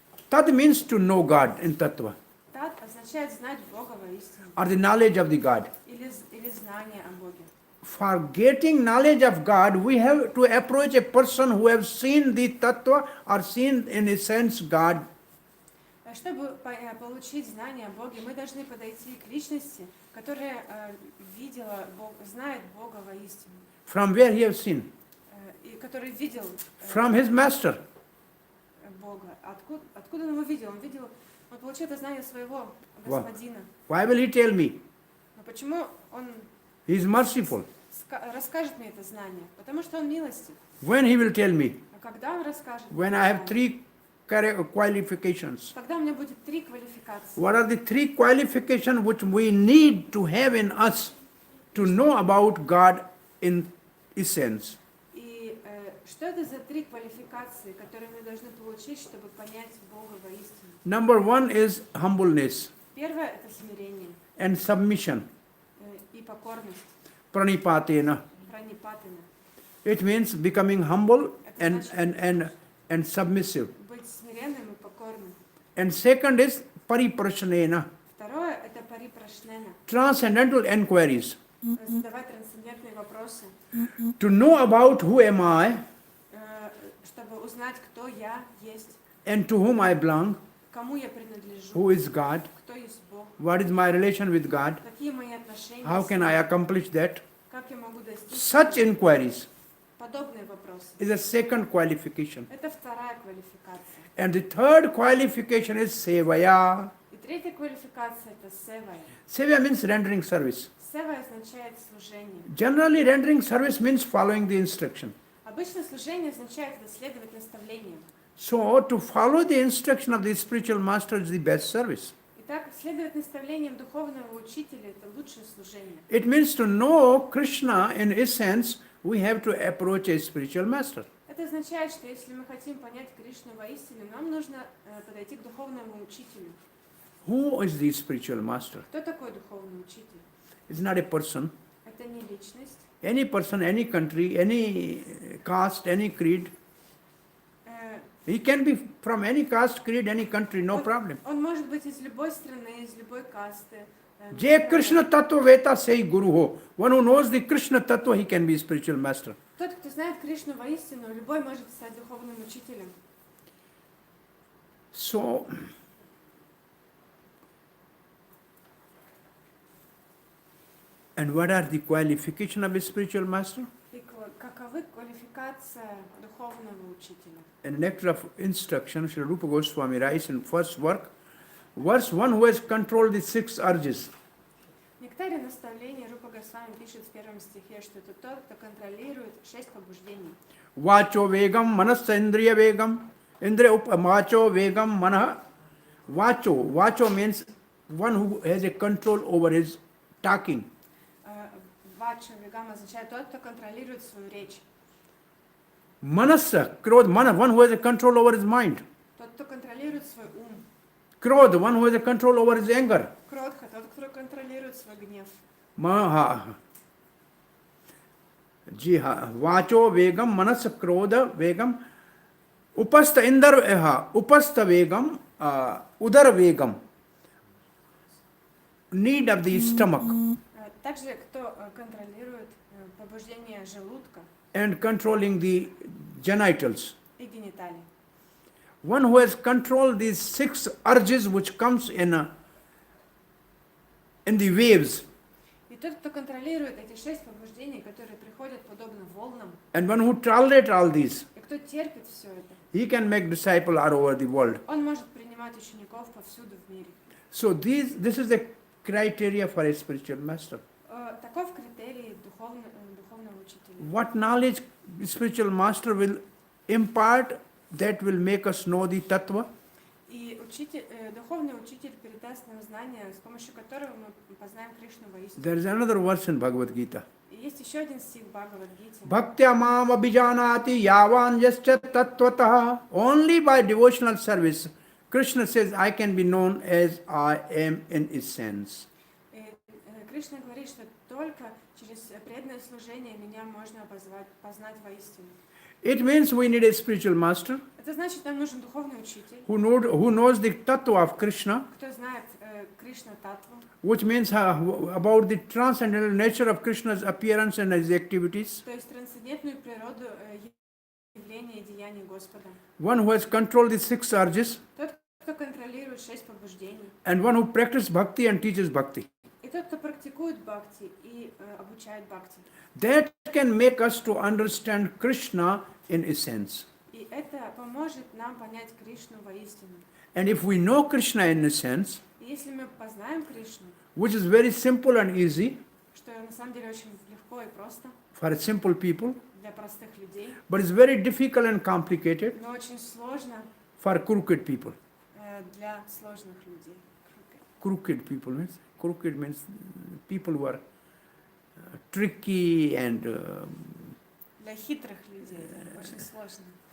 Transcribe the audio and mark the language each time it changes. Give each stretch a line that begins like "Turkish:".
English: Tad means to know God in tattva,
Russian: Тат означает знать Бога воистину.
English: or the knowledge of the God.
Russian: Или знание о Боге.
English: For getting knowledge of God, we have to approach a person who has seen the tattva or seen in a sense God.
Russian: Чтобы получить знание о Боге, мы должны подойти к личности, которая видела Бога, знает Бога воистину.
English: From where he has seen?
Russian: И который видел
English: From his master.
Russian: Бога. Откуда он его видел? Он получил это знание своего господина.
English: Why will he tell me?
Russian: Но почему он...
English: He is merciful.
Russian: расскажет мне это знание, потому что Он милостив.
English: When he will tell me,
Russian: А когда Он расскажет
English: when
Russian: мне
English: I
Russian: это
English: have
Russian: знание?
English: 3 qualifications.
Russian: Когда у меня будет 3 квалификации.
English: What are the 3 qualifications which we need to have in us to know about God in essence?
Russian: И что это за 3 квалификации, которые мы должны получить, чтобы понять Бога воистину?
English: Number 1 is humbleness
Russian: Первое – это смирение
English: and submission.
Russian: И покорность,
Sanskrit: Pranipatena.
Russian: пранипатена.
English: It means becoming humble and submissive.
Russian: Быть смиренным и покорным.
English: And second is pariprashanena.
Russian: Второе – это парипрашнена,
English: Transcendental inquiries.
Russian: задавать трансцендентные вопросы,
English: To know about who am I
Russian: чтобы узнать, кто я есть,
English: and to whom I belong,
Russian: кому я принадлежу,
English: who is God,
Russian: кто есть Бог,
English: what is my relation with God,
Russian: какие мои отношения
English: how
Russian: с
English: can
Russian: Ним,
English: I accomplish that.
Russian: как я могу достичь.
English: Such inquiries
Russian: Подобные вопросы.
English: is a second qualification.
Russian: Это вторая квалификация.
English: And the third qualification is sevaya.
Russian: И третья квалификация – это севая.
English: Seva means rendering service.
Russian: Сева означает служение.
English: Generally, rendering service means following the instruction.
Russian: Обычно служение означает следовать наставлениям.
English: So, to follow the instruction of the spiritual master is the best service.
Russian: Итак, следовать наставлениям духовного учителя – это лучшее служение.
English: It means to know Krishna in essence, we have to approach a spiritual master.
Russian: Это означает, что если мы хотим понять Кришну воистину, нам нужно подойти к духовному учителю.
English: Who is the spiritual master?
Russian: Кто такой духовный учитель?
English: It's not a person.
Russian: Это не личность.
English: Any person, any country, any caste, any creed. He can be from any caste, creed, any country, no problem.
Russian: Он может быть из любой страны, из любой касты.
Hindi: Je Krishna Tattva Veta say Guru ho.
English: One who knows the Krishna Tattva, he can be a spiritual master.
Russian: Тот, кто знает Кришну воистину, любой может стать духовным учителем.
English: So, and what are the qualifications of a spiritual master?
Russian: И каковы квалификация духовного учителя?
English: In the nectar of instruction, Sri Rupa Goswami writes in first work, verse 1, who has controlled the 6 urges.
Russian: В нектаре наставления Рупа Госвами пишет в первом стихе, что это тот, кто контролирует 6 побуждений.
Sanskrit: Vacho vegam manasa indriya vegam. Indriya vacho vegam manah.
English: Vacho means one who has a control over his talking.
Russian: Вача вегам означает тот, кто контролирует свою речь.
English: Manasa, krodh, mana, one who has a control over his mind.
Russian: Тот, кто контролирует свой ум.
English: Krodh, one who has a control over his anger.
Russian: Кротха, тот, кто контролирует свой гнев. Maha.
Sanskrit: Ji ha. Vacho vegam manasa krodha vegam. Upasta indar upasta vegam udar vegam.
English: Need of the stomach.
Russian: Также, кто контролирует побуждение желудка
English: And controlling the genitals.
Russian: и гениталий.
English: One who has controlled these 6 urges which comes in the waves.
Russian: И тот, кто контролирует эти 6 побуждений, которые приходят подобно волнам,
English: And one who tolerates all these,
Russian: и кто терпит все это,
English: he can make disciples all over the world.
Russian: он может принимать учеников повсюду в мире.
English: So this is the criteria for a spiritual master.
Russian: Таков критерий духовного учителя.
English: What knowledge spiritual master will impart that will make us know the tattva?
Russian: И духовный учитель передаст нам знания, с помощью которого мы познаем Кришну воистину.
English: There is another verse in Bhagavad Gita.
Russian: И есть еще один стих в Бхагавад-гите.
Sanskrit: Bhaktya mam abhijanati yavan yascha tattvataha.
English: Only by devotional service, Krishna says, I can be known as I am in essence.
Russian: Кришна говорит, что только через преданное служение меня можно познать воистину.
English: It means we need a spiritual master
Russian: Это значит, нам нужен духовный учитель,
English: who knows the tattva of Krishna,
Russian: кто знает Кришна Татву,
English: which means about the transcendental nature of Krishna's appearance and his activities.
Russian: то есть трансцендентную природу явления и деяний Господа.
English: One who has controlled the 6 urges,
Russian: Тот, кто контролирует 6 побуждений.
English: and one who practices bhakti and teaches bhakti.
Russian: И тот, кто практикует бхакти и обучает бхакти.
English: That can make us to understand Krishna in essence.
Russian: И это поможет нам понять Кришну воистину.
English: And if we know Krishna in essence,
Russian: И если мы познаем Кришну, which is very simple and easy, что на самом деле очень легко легко и просто
English: for simple people,
Russian: для простых людей,
English: but it's very difficult and complicated
Russian: но очень сложно
English: for crooked people.
Russian: для сложных людей.
English: Crooked people means people who are tricky and
Russian: Для хитрых людей очень сложно.